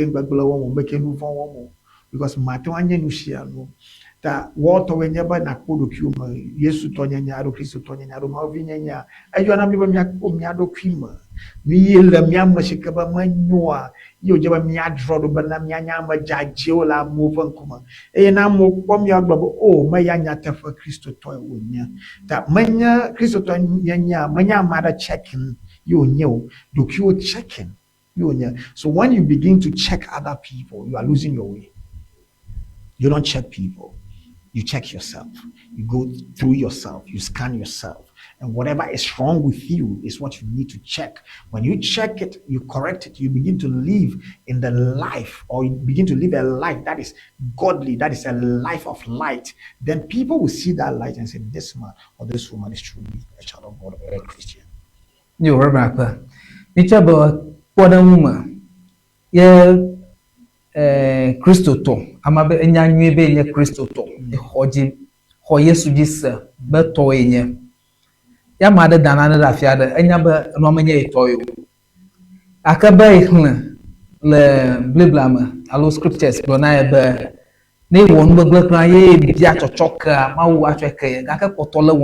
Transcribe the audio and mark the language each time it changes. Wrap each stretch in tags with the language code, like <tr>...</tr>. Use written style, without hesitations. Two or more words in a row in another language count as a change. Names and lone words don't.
<ee>gbegble wɔm o meke nu vɔ wɔm o because mate ŋu anye nu sia nu ta wɔtɔwoe nye be nakpɔ ɖokuiwo me Yesu tɔ nyenya alo Kristotɔ nyenya alo Mawu nyenya eyɔna mi be miakpɔ mia ɖokui me mi le mia me si ke be menyoa ye wòdze be miadrɔ ɖo bena mianye ame dzadzɛwo le amewo ƒe ŋkume eye ne amewo kpɔ miagblɔ be o meya nyateƒe Kristotɔ wònye ta menye Kristotɔ nyenya menye ame aɖe checking ye wònye o ɖokuiwo checking ye wònye.</ee> <en>So when you begin to check other people you are losing your way. You don't check people, you check yourself, you go through yourself, you scan yourself, and whatever is wrong with you is what you need to check. When you check it, you correct it, you begin to live in the life, or you begin to live a life that is godly, that is a life of light. Then people will see that light and say, this man or this woman is truly a child of God or a Christian. Yo, Rebecca, it's about what a woman. Yeah.</en> <ee>Kristotɔ ama be enya nyuie be nye Kristotɔ xɔ Yesu dzi se be tɔwoe nye ya ma ɖe dana ɖe afi aɖe enya be enua menye etɔ o ake be exlẽ le Biblia me alo scriptures gblɔna ye be ne wɔ nugbegble kura ye bia tsɔtsɔ kea Mawu atsɔe ke ye gake kpɔtɔ le</ee>